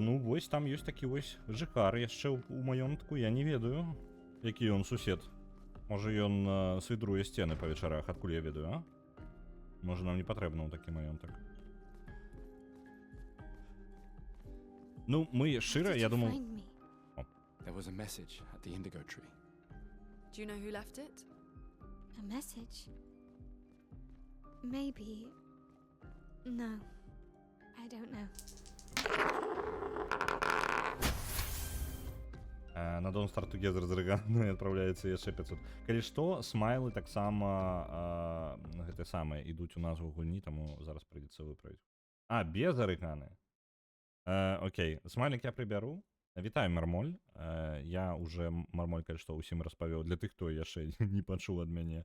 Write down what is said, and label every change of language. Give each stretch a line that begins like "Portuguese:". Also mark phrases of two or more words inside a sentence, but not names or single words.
Belarusian: Ну, вось там ёсць такі вось жыхар яшчэ ў маёнтку. Я не ведаю, які ён сусед. Можа, ён свідруе сцены па вечарах, адкуль я ведаю, а? Можа, нам не патрэбна ў такі маёнтак. Ну, мы шчыра, я думаў...
English: There was a message at the indigo tree. Do you know who left it? A message? Maybe. No. I don't know.
Belarusian: На Don't Start Together з Рэганой адпраўляецца яшчэ 500. Калі што, смайлы таксама гэтыя самыя ідуць у назву гульні, таму зараз прыйдзецца выправіць. А, без Рэганы. Окей, смайлік я прыбяру. Вітаю, Мармоль. Я уже, Мармоль, калі што, усім распавёў. Для тых, хто яшчэ не пачуў ад мяне.